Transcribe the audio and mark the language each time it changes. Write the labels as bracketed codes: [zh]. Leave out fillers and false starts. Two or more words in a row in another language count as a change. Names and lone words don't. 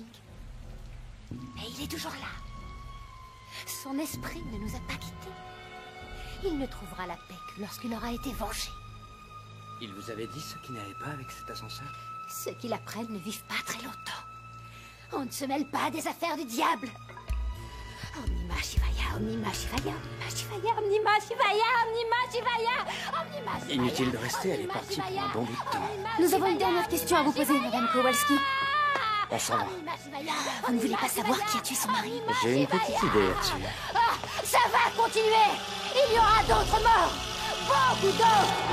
[fr] Mais il est toujours là. Son esprit ne nous a pas quittés. Il ne trouvera la paix que lorsqu'il aura été vengé. Il vous avait dit ce qui n'allait pas avec cet ascenseur? Ceux qui l'apprennent ne vivent pas très longtemps. On ne se mêle pas des affaires du diable. [sa] Omnima Shivaya, Omnima Shivaya, Omnima Shivaya, Omnima Shivaya, Omnima Shivaya, Omnima Shivaya. [fr] Inutile de rester, elle est partie pour un bon bout de temps. Nous avons une dernière question à vous poser, Madame Kowalski. On s'en va. Vous ne voulez pas savoir qui a tué son mari? J'ai une petite idée là-dessus. Ah, ça va continuer. Il y aura d'autres morts. Beaucoup d'autres.